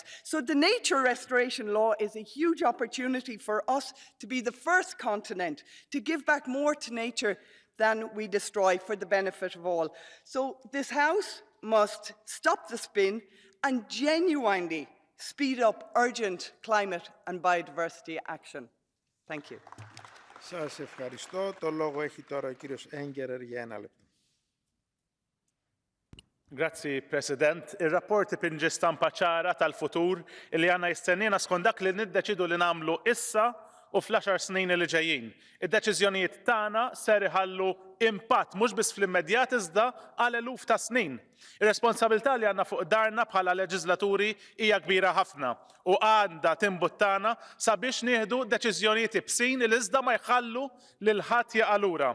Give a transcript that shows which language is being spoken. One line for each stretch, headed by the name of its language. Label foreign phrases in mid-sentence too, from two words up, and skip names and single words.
English: So the nature restoration law is a huge opportunity for us to be the first continent to give back more to nature than we destroy for the benefit of all. So this House must stop the spin and genuinely speed up urgent climate and biodiversity action. Thank you.
Greek: Σας ευχαριστώ. Το λόγο έχει τώρα ο κύριος Engerer για 1 λεπτό.
Maltese: Grazzi, President. Il-rapport ipinġi stampa ċara tal-futur li għandna jistennina skont dak li niddeċidu li nagħmlu issa u fl-10 snin li ġejjin. Id-deċiżjonijiet tagħna ser iħallu impatt mhux biss fl-immedjat iżda għal eluf ta' snin. Ir-responsabilità li għandna fuq darna bħala leġislaturi hija kbira ħafna u għandha timbuttana sabiex nieħdu deċiżjonijiet ibsin li iżda ma jħallu lil ħadd jaqa' lura.